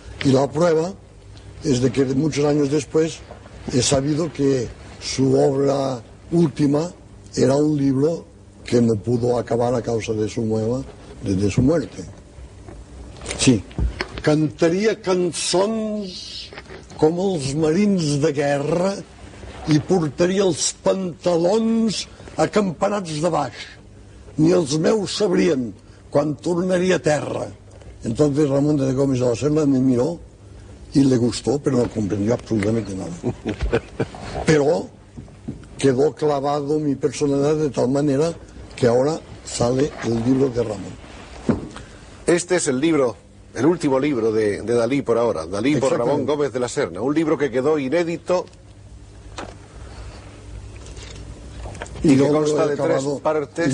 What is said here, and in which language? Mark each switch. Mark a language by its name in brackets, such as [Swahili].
[Spanish] Y la prueba es de que muchos años después he sabido que su obra última era un libro que no pudo acabar a causa de su muerte. [Catalan] Sí, cantaria cançons com els marins de guerra i portaria els pantalons acampanats de baix. Ni els meus sabrien quan tornaria a terra. [Spanish] Entonces Ramón de Gómez de la Serna me miró y le gustó, pero no comprendió absolutamente nada. Pero quedó clavado mi personalidad de tal manera que ahora sale el libro de Ramón. Este es el libro, el último libro de Dalí por ahora, Dalí por Ramón Gómez de la Serna, un libro que quedó inédito y que consta de 3 partes.